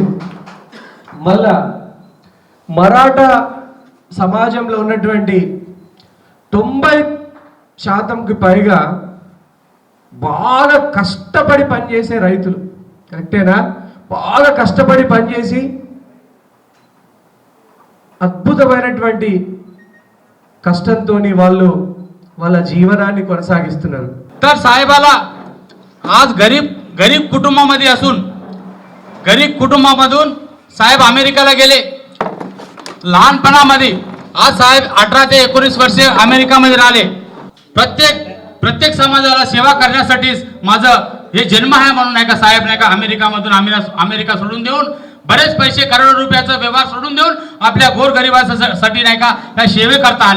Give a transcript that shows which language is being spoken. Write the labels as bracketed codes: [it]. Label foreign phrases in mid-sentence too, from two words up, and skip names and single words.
[te] మళ్ళా మరాఠా సమాజంలో ఉన్నటువంటి 90% పైగా బాగా కష్టపడి పనిచేసే రైతులు. కరెక్టేనా? బాగా కష్టపడి పనిచేసి అద్భుతమైనటువంటి కష్టంతో వాళ్ళు వాళ్ళ జీవనాన్ని కొనసాగిస్తున్నారు. [mr] तर साहेबाला आज गरीब कुटुंबामध्ये असून गरीब कुटुंबामधून साहेब अमेरिकाला गेले. लहानपणामध्ये आज साहेब 18 ते 19 वर्षे अमेरिकामध्ये राहिले. प्रत्येक समाजाला सेवा करण्यासाठीच माझं हे जन्म आहे म्हणून नाही का साहेब नाही का अमेरिकामधून अमेरिका सोडून देऊन बरेच पैसे करोडो रुपयाचा व्यवहार सोडून देऊन आपल्या गोरगरिबासाठी नाही का काय सेवे करता आले.